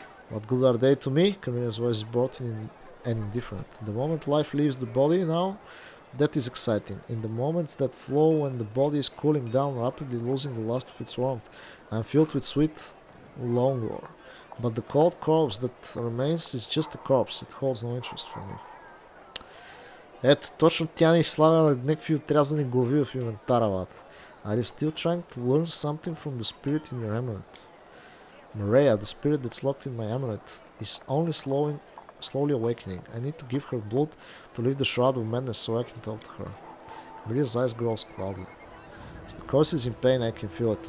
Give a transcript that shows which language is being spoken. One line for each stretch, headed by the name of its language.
English: What good are they to me? Camilla's voice is broken and indifferent. The moment life leaves the body now, That is exciting. In the moments that flow when the body is cooling down, rapidly losing the last of its warmth, I am filled with sweet languor. But the cold corpse that remains is just a corpse. It holds no interest for me.
Bulgarian: Ето, точно тя ни слага някакви отрязани глави в инвентара, вата.
English: Are you still trying to learn something from the spirit in your amulet? Maria, the spirit that's locked in my amulet, is only slowly awakening. I need to give her blood to lift the shroud of madness so I can talk to her. Maria's eyes grows cloudy. Of course she's in pain, I can feel it.